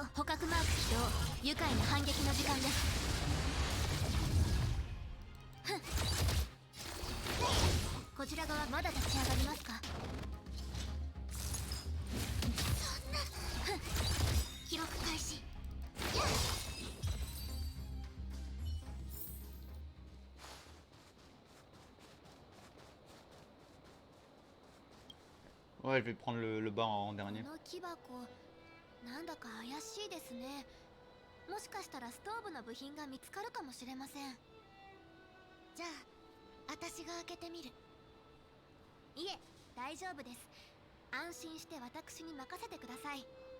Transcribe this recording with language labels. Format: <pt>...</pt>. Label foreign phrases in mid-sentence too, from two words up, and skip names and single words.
<ja>捕獲マーク起動。愉快な反撃の時間です。こちら側まだ立ち上がりますか？そんな。記録開始。</ja> <fr>Ouais, je vais prendre le bas en dernier.</fr> <ja>この木箱、なんだか怪しいですね。もしかしたらストーブの部品が見つかるかもしれません。じゃあ、私が開けてみる。いえ、大丈夫です。安心して私に任せてください。</ja>